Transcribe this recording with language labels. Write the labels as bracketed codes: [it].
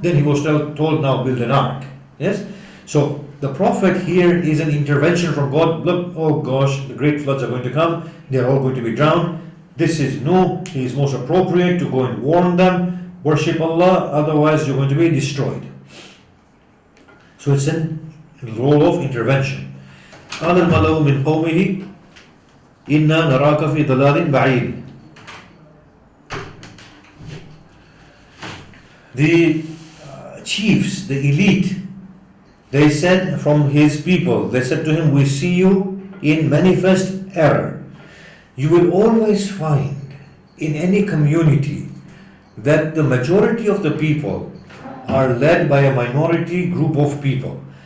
[en] Then he was told now build an ark. Yes? So the prophet here is an intervention from God. Look, oh gosh, the great floods are going to come. They are all going to be drowned. This is Nuh. He is most appropriate to go and warn them. Worship Allah, otherwise you're going to be destroyed. So it's a role of intervention. [ar] قال الملأ من قومه إنا نراك في ضلال بعيد. [en] The chiefs, the elite, they said from his people, they said to him, we see you in manifest error. You will always find in any community that the majority of the people are led by a minority group of people.